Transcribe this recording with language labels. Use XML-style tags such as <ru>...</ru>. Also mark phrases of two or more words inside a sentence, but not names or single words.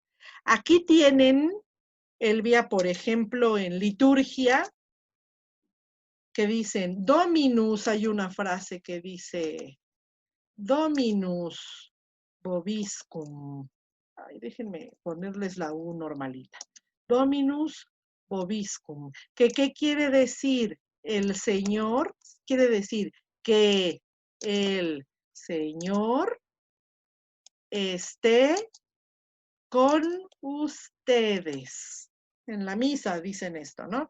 <es>Aquí tienen Elvia, por ejemplo, en liturgia, que dicen Dominus, hay una frase que dice</es> <la>Dominus Vobiscum.</la> <es>Ay, déjenme ponerles la U normalita.</es> <la>Dominus Vobiscum.</la> <es>¿Qué quiere decir? El Señor quiere decir que el Señor esté con ustedes. En la misa dicen esto, ¿no?</es>